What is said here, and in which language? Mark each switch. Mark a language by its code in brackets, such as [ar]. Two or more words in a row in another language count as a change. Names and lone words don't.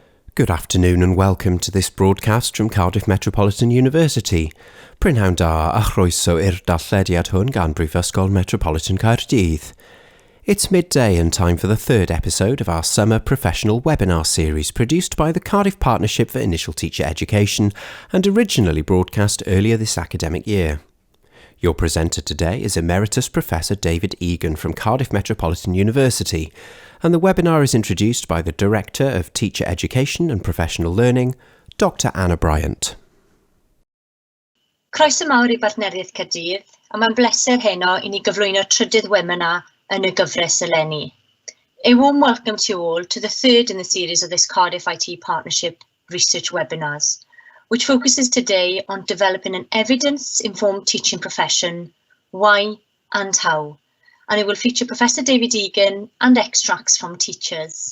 [en] Good afternoon and welcome to this broadcast from Cardiff Metropolitan University. [cy] Prynhawn da a chroeso i'r darllediad hwn gan Brifysgol Metropolitan Caerdydd. [en] It's midday and time for the third episode of our summer professional webinar series produced by the Cardiff Partnership for Initial Teacher Education and originally broadcast earlier this academic year. Your presenter today is Emeritus Professor David Egan from Cardiff Metropolitan University, and the webinar is introduced by the Director of Teacher Education and Professional Learning, Dr Anna Bryant. [cy] Croeso mawr I Bartneriaeth Caerdydd, a mae'n bleser heno I ni gyflwyno trydydd webinar yn y gyfres eleni. [en] A warm welcome to you all to the third in the series of this Cardiff IT Partnership Research Webinars, which focuses today on developing an evidence-informed teaching profession, why and how, and it will feature Professor David Egan and extracts from teachers.